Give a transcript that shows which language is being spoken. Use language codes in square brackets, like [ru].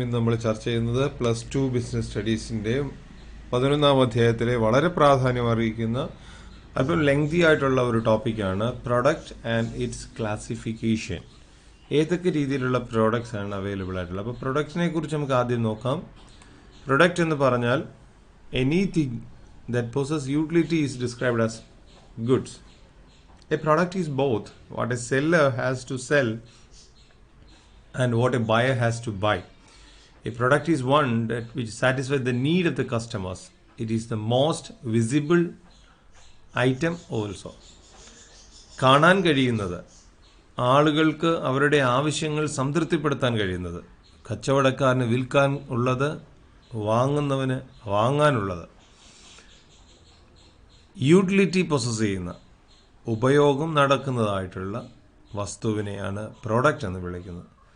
[ml] ഇന്ന് നമ്മൾ ചർച്ച ചെയ്യുന്നത് +2 ബിസിനസ് സ്റ്റഡീസിൻ്റെ 11-ാം അധ്യായത്തിലെ വളരെ പ്രാധാന്യം അറിയിക്കുന്ന അല്പം ലെങ്തി ആയിട്ടുള്ള ഒരു ടോപ്പിക്കാണ് [en] Product and its classification. [ml] ഏതൊക്കെ രീതിയിലുള്ള പ്രോഡക്റ്റ്സ് ആണ് അവൈലബിൾ ആയിട്ടുള്ളത്. അപ്പോൾ പ്രൊഡക്റ്റിനെ കുറിച്ച് നമുക്ക് ആദ്യം നോക്കാം. [en] product [ml] എന്ന് പറഞ്ഞാൽ [en] Anything that possess utility is described as goods. A product is both what a seller has to sell and what a buyer has to buy. A product is one which satisfies the need of the customers. It is the most visible item also. [ml] കാണാൻ കഴിയുന്നത്, ആളുകൾക്ക് അവരുടെ ആവശ്യങ്ങൾ സംതൃപ്തിപ്പെടുത്താൻ കഴിയുന്നത്, കച്ചവടക്കാരന് വിൽക്കാൻ ഉള്ളത്, വാങ്ങുന്നവന് വാങ്ങാനുള്ളത്, utility possess ചെയ്യുന്ന, ഉപയോഗം നടക്കുന്നതായിട്ടുള്ള വസ്തുവിനെയാണ് പ്രോഡക്റ്റ് എന്ന് വിളിക്കുന്നത്.